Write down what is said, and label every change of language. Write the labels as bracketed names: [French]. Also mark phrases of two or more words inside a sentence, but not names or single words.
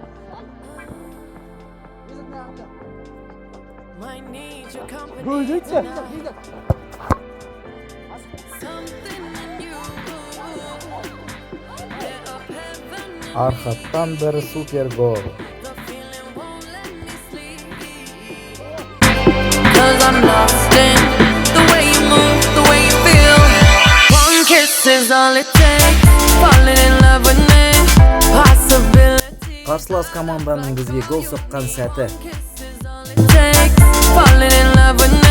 [English] Might need your company tonight. Something in you lit up heaven in me. [Kyrgyz] Архаттан бир супер гол. [English] The feeling won't let me sleep. 'Cause I'm lost in the way you move, the way you feel. One kiss is all it takes. Falling in love with me. Possibilities. [Kyrgyz] Каршылас команданын бизге гол соккан сәти. [English] Kiss is all it takes. Falling in love with me.